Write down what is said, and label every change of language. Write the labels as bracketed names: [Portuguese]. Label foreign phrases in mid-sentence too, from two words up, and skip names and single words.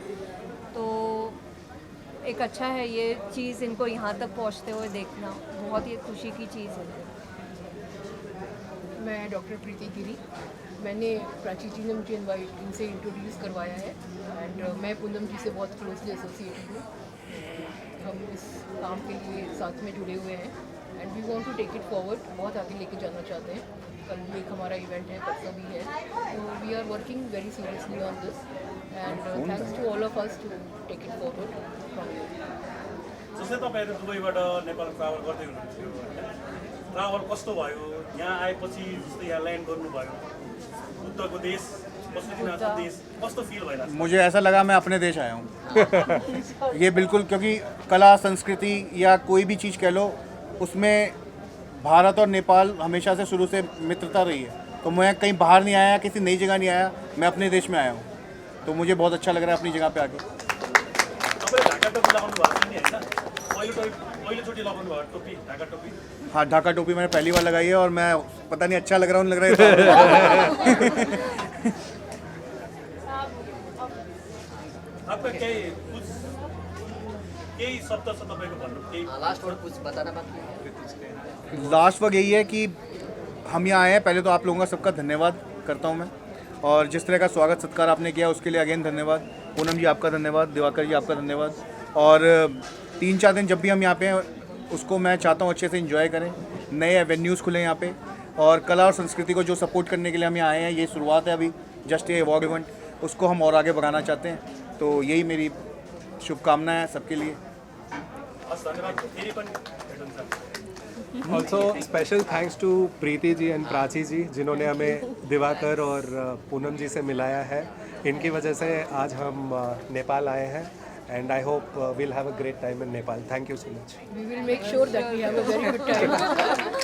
[Hindi] तो एक अच्छा है ये चीज़, इनको यहाँ तक पहुँचते हुए देखना बहुत ही खुशी की चीज़ है। मैं डॉक्टर प्रीति गिरी। मैंने प्राची जी ने मुझे इनसे इंट्रोड्यूस करवाया है एंड मैं पूनम जी से बहुत [English] closely associated [Hindi] हूँ। हम इस काम के लिए साथ में जुड़े हुए हैं [English] and we want to take it forward, [Hindi] बहुत आगे लेके जाना चाहते हैं। कल भी एक हमारा इवेंट है, परसों भी है, तो [English] we are working very seriously on this and thanks to all of us to take it forward from here. [Nepali] जस्तै तपाईँहरू दुबईबाट नेपाल ट्राभल गर्दै हुनुहुन्थ्यो होइन, ट्राभल कस्तो भयो? यहाँ आएपछि जस्तै यहाँ ल्यान्ड गर्नुभयो, बुद्धको देश, पशुपतिनाथ देश, कस्तो फिल भइरहेको छ? [Hindi] मुझे ऐसा लगा मैं अपने देश आया हूँ। ये बिल्कुल, क्योंकि कला संस्कृति या कोई भी चीज़ कह लो, उसमें भारत और नेपाल हमेशा से शुरू से मित्रता रही है। तो मैं कहीं बाहर नहीं आया, किसी नई जगह नहीं आया, मैं अपने देश में आया हूँ। तो मुझे बहुत अच्छा लग रहा है अपनी जगह पे आके। [Nepali] तपाईँले ढाका टोपी लगाउनु भएको छ नि होइन, पहिलोचोटि लगाउनु भएको टोपी ढाका टोपी? [Hindi] हाँ, ढाका टोपी मैंने पहली बार लगाई है और मैं पता नहीं अच्छा लग रहा हूँ, लग रहा है [Nepali] आपका केही शब्द छ तपाईँको भन्नु, केही [English] last word [Hindi] कुछ बताना बाकी है? लास्ट वक्त यही है कि हम यहाँ आए हैं, पहले तो आप लोगों का सबका धन्यवाद करता हूँ मैं, और जिस तरह का स्वागत सत्कार आपने किया उसके लिए अगेन धन्यवाद। पूनम जी आपका धन्यवाद, दिवाकर जी आपका धन्यवाद। और 3-4 दिन जब भी हम यहाँ पे हैं उसको मैं चाहता हूँ अच्छे से एंजॉय करें, नए एवेन्यूज़ खुले यहाँ पे, और कला और संस्कृति को जो सपोर्ट करने के लिए हम यहाँ आए हैं, ये शुरुआत है अभी जस्ट ये [English] award event, [Hindi] उसको हम और आगे बढ़ाना चाहते हैं। तो यही मेरी शुभकामनाएं हैं सबके लिए। [Nepali] हस्, धन्यवाद। फेरि पनि भेटौँ। [English] also special thanks to [Hindi] प्रीति जी एंड प्राची जी जिन्होंने हमें दिवाकर और पूनम जी से मिलाया है। इनकी वजह से आज हम नेपाल आए हैं [English] and I hope we'll have a great time in Nepal. Thank you so much. We will make sure that we have a very good time.